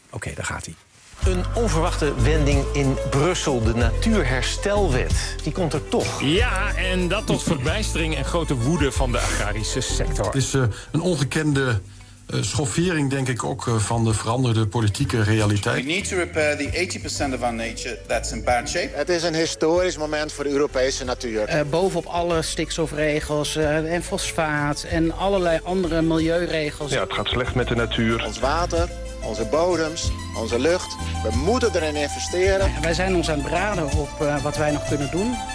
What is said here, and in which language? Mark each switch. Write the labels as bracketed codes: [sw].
[nl] Oké, daar gaat hij. Een onverwachte wending in Brussel, de natuurherstelwet. Die komt er toch. Ja, en dat tot verbijstering en grote woede van de agrarische sector. Het is een ongekende schoffering, denk ik ook, van de veranderde politieke realiteit. [en] We need to repair the 80% of our nature that's in bad shape. [nl] Het is een historisch moment voor de Europese natuur. Bovenop alle stikstofregels en fosfaat en allerlei andere milieuregels. Ja, het gaat slecht met de natuur. Ons water, onze bodems, onze lucht. We moeten erin investeren. Wij zijn ons aan het braden op wat wij nog kunnen doen.